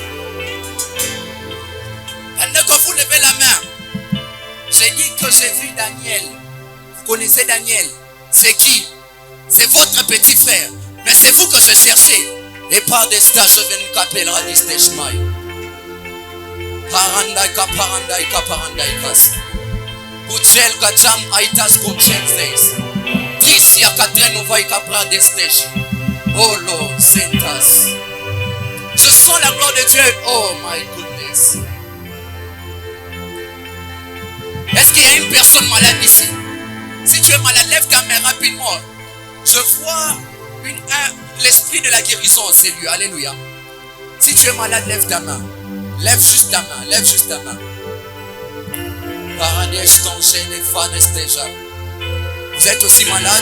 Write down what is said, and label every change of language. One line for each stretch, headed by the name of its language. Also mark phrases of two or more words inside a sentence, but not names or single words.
French: Pendant que vous levez la main, j'ai dit que j'ai vu Daniel. Vous connaissez Daniel? C'est qui? C'est votre petit frère. Mais c'est vous que je cherchais. Et par des stages, je viens nous appeler des stages. Parandaika, parandaika, parandaika. Kuchel kacham aitas kuchenzes. Tisia katren vai capra des stages.
English: Oh Lord, sentas.
French: Je sens la gloire de Dieu.
English: Oh my goodness.
French: Est-ce qu'il y a une personne malade ici? Si tu es malade, lève ta main rapidement. Je vois l'esprit de la guérison en ces lieux. Alléluia. Si tu es malade, lève ta main. Lève juste ta main. Lève juste ta main. Vous êtes aussi malade?